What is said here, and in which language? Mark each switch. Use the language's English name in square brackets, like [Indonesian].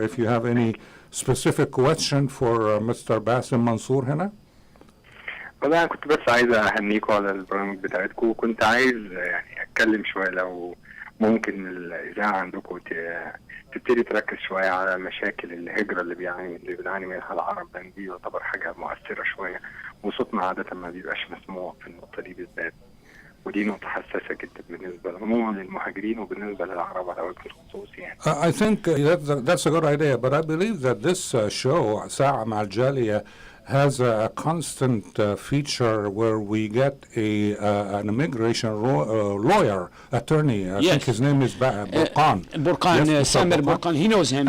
[English] If you have any specific question for Mr. [Arabic] Basim Mansour هنا. والله أنا كنت بس عايز أهنيكم على البرامج بتاعتكم، وكنت عايز يعني أتكلم شوية لو ممكن الإذاعة عندكم تبتدي تركز شوية على مشاكل الهجرة اللي بنعاني منها العرب، لأن دي يعتبر حاجة مؤثرة شوية، وصوتنا عادة ما بيبقاش مسموع في النقطة دي بالذات، ودي نقطة حساسة جدا بالنسبة عموما للمهاجرين وبالنسبة للعرب على وجه الخصوص يعني. [English] I think that's a good idea, but I believe that this show ساعة مع الجالية has a constant feature where we get an immigration lawyer, attorney. I think his name is Burqan. Samer Burqan. He knows him.